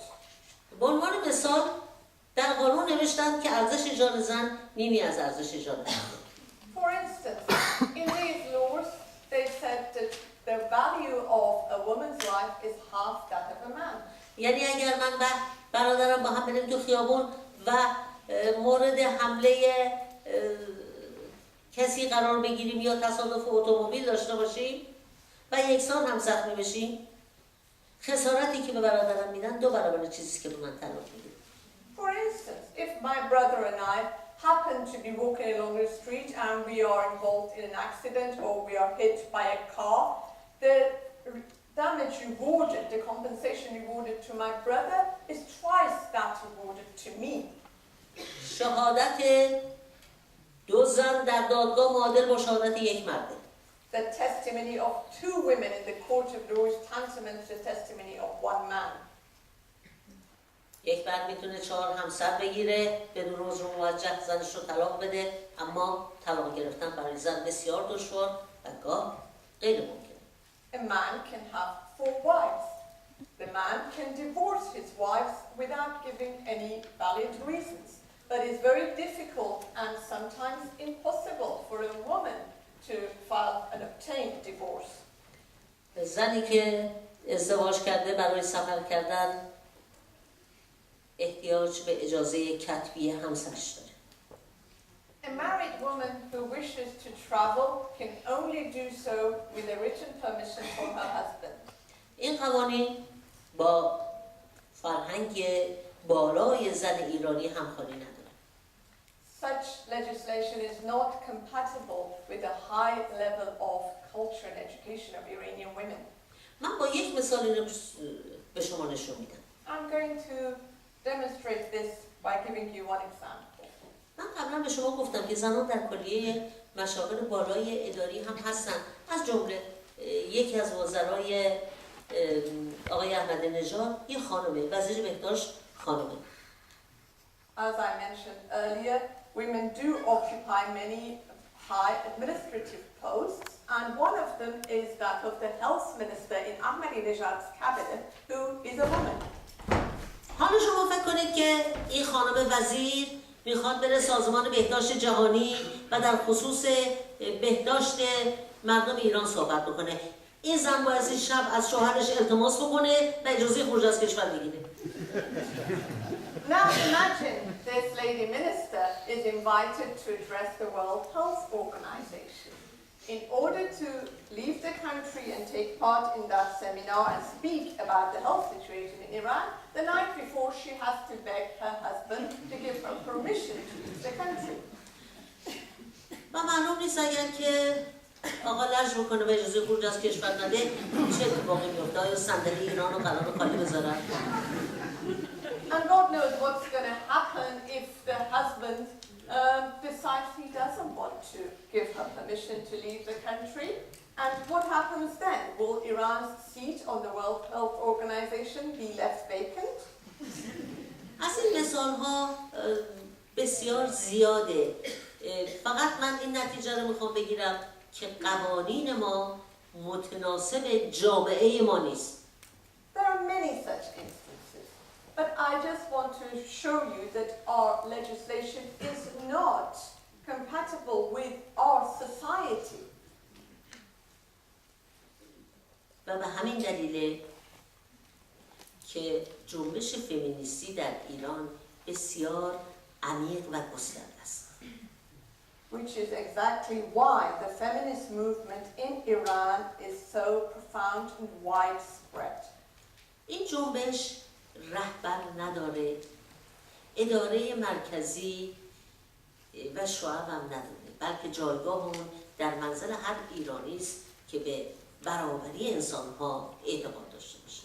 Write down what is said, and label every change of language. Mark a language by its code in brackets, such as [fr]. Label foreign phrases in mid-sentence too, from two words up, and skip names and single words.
[fa] به عنوان مثال در قانون نوشتند که ارزش جان زن نیمی از ارزش جان مرد. [en] For instance, in these laws, they said that the value of a woman's life is half that of a man. [fa] یعنی اگر من و برادرم با هم بریم تو خیابون و مورد حمله کسی قرار بگیریم یا تصادف اتومبیل داشته باشیم و یکسان هم زخمی بشیم، خسارتی که به برادرم میدن 2 برابر چیزی که به من طلاق میده. [en] For instance, if my brother and I happen to be walking along the street and we are involved in an accident or we are hit by a car, the damage rewarded, the compensation rewarded to my brother is twice that rewarded to me. [fa] شهادت 2 زن در دادگاه معادل با شهادت 1 مرده. [en] The testimony of 2 women in the court of law is tantamount to the testimony of 1 man. [fa] یک مرد میتونه 4 همسر بگیره، بدون عذر موجه زنش رو طلاق بده، اما طلاق گرفتن برای زن بسیار دشوار و گاه غیر ممکن. [en] A man can have 4 wives. The man can divorce his wives without giving any valid reasons. But it's very difficult and sometimes impossible for a woman to file and obtain divorce. [fa] زنی که ازدواج کرده برای سفر کردن احتیاج به اجازه کتبی همسرش داره. [en] A married woman who wishes to travel can only do so with a written permission from her husband. [fa] این قوانین با فرهنگ بالای زن ایرانی همخوانی نداره. [en] Such legislation is not compatible with the high level of culture and education of Iranian women. [fa] من با یک مثال اینو به شما نشون میدم. [en] I'm going to demonstrate this by giving you one example. [fa] من قبلا به شما گفتم که زنان در کلیه مشاغل بالای اداری هم هستن، از جمله یکی از وزرای آقای احمد نژاد یه خانمه، وزیر بهداشت خانمه. [en] As I mentioned earlier, women do occupy many high administrative posts, and one of them is that of the health minister in Ahmadinejad's cabinet, who is a woman. [fa] حالا شما فکر کنید که این خانم وزیر میخواد بره سازمان بهداشت جهانی و در خصوص بهداشت مردم ایران صحبت بکنه. این زن باید این شب از شوهرش التماس بکنه و اجازه خروج از کشور بگیره. [en] Now imagine this lady minister is invited to address the World Health Organization. In order to leave the country and take part in that seminar and speak about the health situation in Iran, the night before she has to beg her husband to give her permission to leave the country. [fa] و معلوم نیست اگر که آقا لج بکنه و اجازه خروج از کشور نده چه اتفاقی میفته؟ آیا صندلی ایران رو قرار خالی بذارن؟ [en] And God knows what's going to happen if the husband decides he doesn't want to give her permission to leave the country. And what happens then? Will Iran's seat on the World Health Organization be left vacant? [fa] از این مثال ها بسیار زیاده. فقط من این نتیجه رو میخوام بگیرم که قوانین ما متناسب جامعه ما نیست. [en] There are many such instances, but I just want to show you that our legislation is not compatible with our society. [fa] و به همین دلیله که جنبش فمینیستی در ایران بسیار عمیق و گسترده است. [en] Which is exactly why the feminist movement in Iran is so profound and widespread. [fa] این جنبش رهبر نداره، اداره مرکزی و شعب هم نداره، بلکه جایگاه اون در منزل هر ایرانی است که به برابری انسان‌ها اعتقاد داشته باشه.